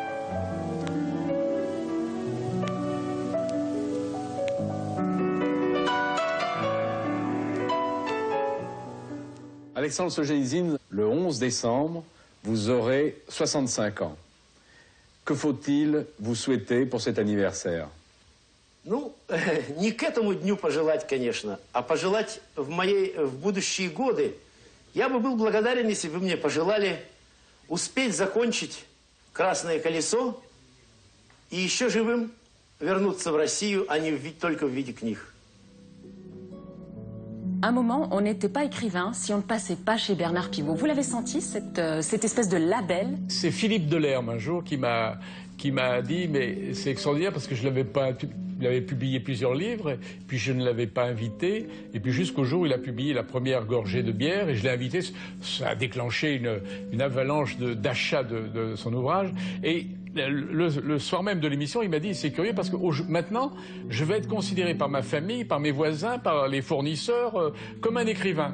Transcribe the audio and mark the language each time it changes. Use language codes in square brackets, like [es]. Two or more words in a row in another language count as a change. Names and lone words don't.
[fr] Alexandre Solzhenitsyn, le 11 décembre, vous aurez 65 ans. Que faut-il vous souhaiter pour cet anniversaire? [ru] Ну, не к этому дню пожелать, конечно, а пожелать в будущие годы. Я бы был благодарен, если бы вы мне пожелали успеть закончить «Красное колесо» и еще живым вернуться в Россию, а не только в виде книг. [fr] À un moment, on n'était pas écrivain si on ne passait pas chez Bernard Pivot. Vous l'avez senti, cette espèce de label? C'est Philippe Delerme, un jour, qui m'a dit, mais c'est extraordinaire parce que je il avait publié plusieurs livres, puis je ne l'avais pas invité, et puis jusqu'au jour où il a publié la première gorgée de bière, et je l'ai invité, ça a déclenché une avalanche d'achats de son ouvrage, et le soir même de l'émission, il m'a dit, c'est curieux parce que maintenant, je vais être considéré par ma famille, par mes voisins, par les fournisseurs, comme un écrivain.